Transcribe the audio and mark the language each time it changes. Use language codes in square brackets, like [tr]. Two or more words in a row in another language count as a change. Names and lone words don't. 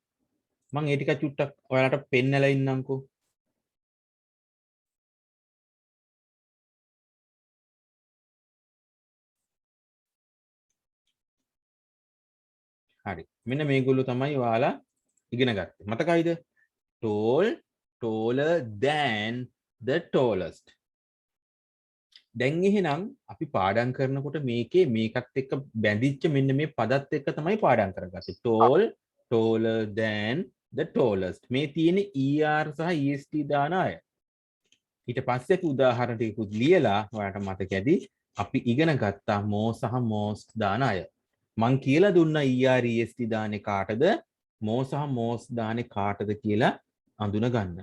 [si] මම ඒ ටික චුට්ටක් ඔයාලට පෙන්නලා ඉන්නම්කෝ. හරි. මෙන්න මේගොල්ලෝ තමයි ඔයාලා ඉගෙන ගත්තේ. මතකයිද? [en] tall, taller than the tallest. [si] දැන් එහෙනම් අපි පාඩම් කරනකොට මේකේ මේකත් එක්ක බැඳිච්ච මෙන්න මේ පදත් එක්ක තමයි පාඩම් කරගත්තේ. [en] tall, taller than the tallest. [si] මේ තියෙන er සහ est දාන අය. ඊට පස්සේ අපි උදාහරණ ටිකකුත් ලියලා ඔයාලට මතක ඇති අපි ඉගෙන ගත්තා more සහ most දාන අය. මං කියලා දුන්නා er est දාන්නේ කාටද? more සහ most දාන්නේ කාටද කියලා අඳුන ගන්න.